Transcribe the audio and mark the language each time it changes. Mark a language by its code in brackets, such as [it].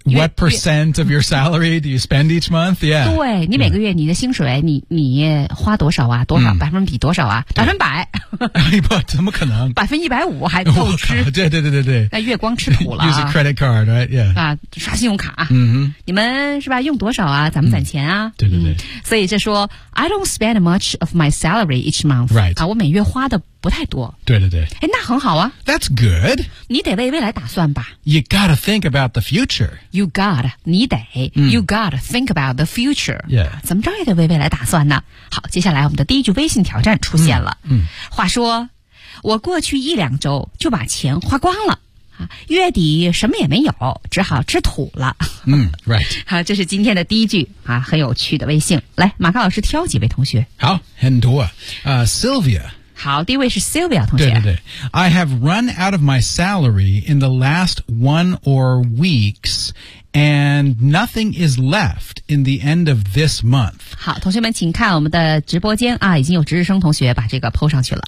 [en] What percent of your salary do you spend each month? Yeah. [zh] 对，你每个月你的薪水你花多少啊？多少百分比多少啊？百分百。不，怎么可能？ 150%还透支。对对对对对。那月光吃土了。 [en] Use a credit card, right? Yeah. [zh] 啊，刷信用卡。嗯你们是吧？用多少啊？咱们攒钱啊。对对对。所以就说 [en] ,I don't spend much of my salary each month. Right. [zh] 啊，我每月花的不太多。对对对。哎，那很好啊。 [en] That's good. [zh] 你得为未来打算吧。 [en] You gotta think about the future. You gotta, [zh] 你得、 [en] You gotta think about the future. Yeah. [zh] 怎么着也得为未来打算呢。好，接下来我们的第一句微信挑战出现了。嗯。话说，我过去一两周就把钱花光了。月底什么也没有，只好吃土了。 [en] Right. [zh] 好，这是今天的第一句啊，很有趣的微信。来，马克老师挑几位同学。好，很多啊。Sylvia. 好，第一位是 Sylvia 同学。对对对。 [en] I have run out of my salary in the last one or weeks, and nothing is left in the end of this month. [zh] 好，同学们请看我们的直播间啊，已经有值日生同学把这个 po 上去了。